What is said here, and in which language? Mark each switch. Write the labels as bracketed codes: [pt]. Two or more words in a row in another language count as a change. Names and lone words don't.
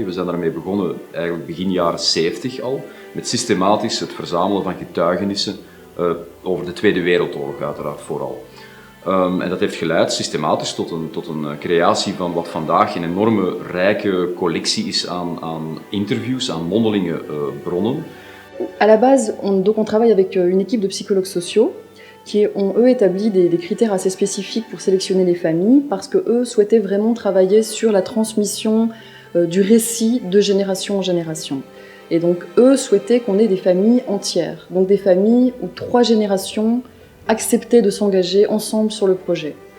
[nl] We zijn daarmee begonnen eigenlijk begin jaren 70 al, met systematisch het verzamelen van getuigenissen over de Tweede Wereldoorlog uiteraard vooral. En dat heeft geleid systematisch tot een creatie van wat vandaag een enorme rijke collectie is aan interviews, aan mondelinge bronnen. [fr] À la base, on travaille avec une équipe de psychologues sociaux qui ont eux établi des critères assez spécifiques pour sélectionner les familles parce que eux souhaitaient vraiment travailler sur la transmission du récit de génération en génération. Et donc eux souhaitaient qu'on ait des familles entières, donc des familles où 3 générations acceptaient de s'engager ensemble sur le projet.